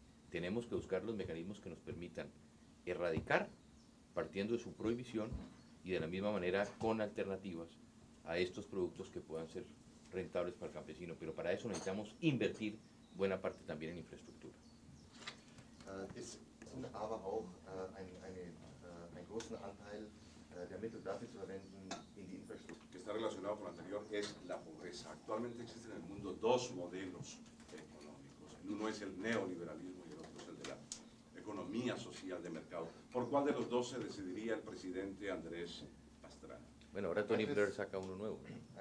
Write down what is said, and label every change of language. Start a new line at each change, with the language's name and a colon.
Spanish: Tenemos que buscar los mecanismos que nos permitan erradicar, partiendo de su prohibición, y de la misma manera con alternativas a estos productos que puedan ser rentables para el campesino, pero para eso necesitamos invertir buena parte también en infraestructura.
German: Es aber auch einen großen Anteil der Mittel dafür zu verwenden, in die Infrastruktur.
Spanish: Que está relacionado con lo anterior es la pobreza. Actualmente existen en el mundo dos modelos económicos. El uno es el neoliberalismo y el otro es el de la economía economía social de mercado. ¿Por cuál de los dos se decidiría el presidente Andrés Pastrana? Bueno, ahora Tony Blair saca uno nuevo, ¿no?